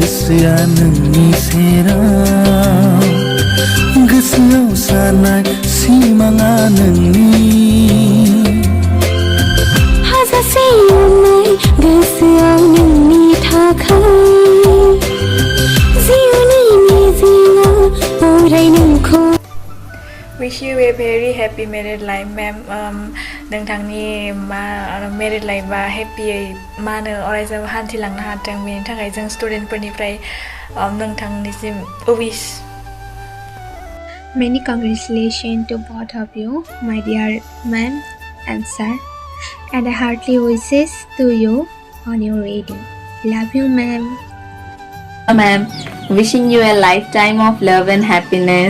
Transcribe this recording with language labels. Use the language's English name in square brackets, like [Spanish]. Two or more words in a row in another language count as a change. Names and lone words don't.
[Bodo] गोसोआ नोंनि सेराव गोसोआव सानाय सिमाङा नोंनि हाजासे अननाय गोसोआव नोंनि थाखाय जिउनि मिजिंआ अराय नोंखौ [English] Wish you a very happy married life, ma'am. [Bodo] नोंथांनि [English] married life [Bodo] बा happy मा होनो अरायसम हान्थिलांनो हाथों बेनि थाखाय जों स्टुडेन्टफोरनिफ्राय नोंथांनिसिम wish. [English] Many congratulations to both of you, my dear ma'am and sir, and a hearty wishes to you on your wedding. Love you, ma'am. Ma'am, wishing you a lifetime of love and happiness.